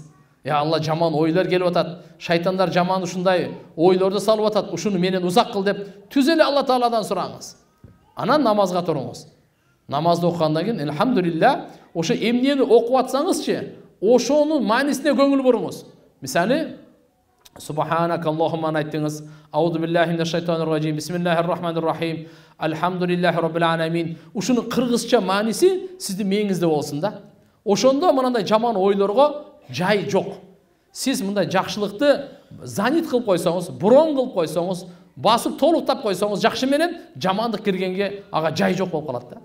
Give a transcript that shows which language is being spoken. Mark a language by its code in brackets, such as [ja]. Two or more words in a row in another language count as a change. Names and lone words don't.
[ky] Я Алла, жаман ойлор келип атат, шайтандар жаман ушундай ойлорду салып атат, ушуну менен узак кыл деп, түз эле Алла Тааладан сураңыз. Анан намазга туруңуз. Намазды окугандан кийин, элхамдулилля, ошо эмнени окуп атсаңызчы, ошонун маанисине көңүл буруңуз. Мисалы, Субханакаллахумма айттыңыз, [ar] أعوذ بالله من الشيطان الرجيم بسم الله الرحمن الرحيم الحمد لله رب العالمين. [ky] Ушунун кыргызча мааниси сиздин мээңизде болсун да. Ошондо мындай жаман ойлорго жай жок. Сиз мындай жакшылыкты занит кылып койсоңуз, бурон кылып койсоңуз, басып толуктап койсоңуз, жакшы менен жамандык киргенге ага жай жок болуп калат да.